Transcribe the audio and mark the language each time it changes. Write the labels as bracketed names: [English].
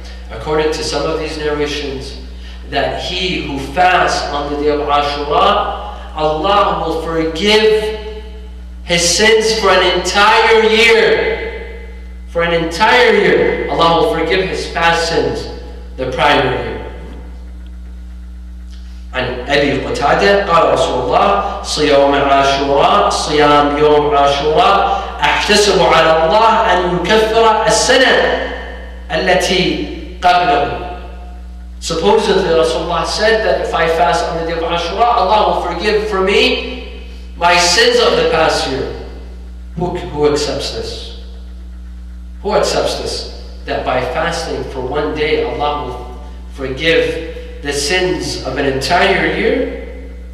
[English] According to some of these narrations, that he who fasts on the day of Ashura, Allah will forgive his sins for an entire year. For an entire year, Allah will forgive his past sins the prior year. [Arabic] عن أبي قتادة قال رسول الله صيام عاشوراء صيام يوم عاشوراء أحتسب على الله أن يكفر السنة التي قبله. [English] Supposedly Rasulullah said that if I fast on the day of Ashura, Allah will forgive for me my sins of the past year. Who accepts this? Who accepts this? That by fasting for one day, Allah will forgive the sins of an entire year?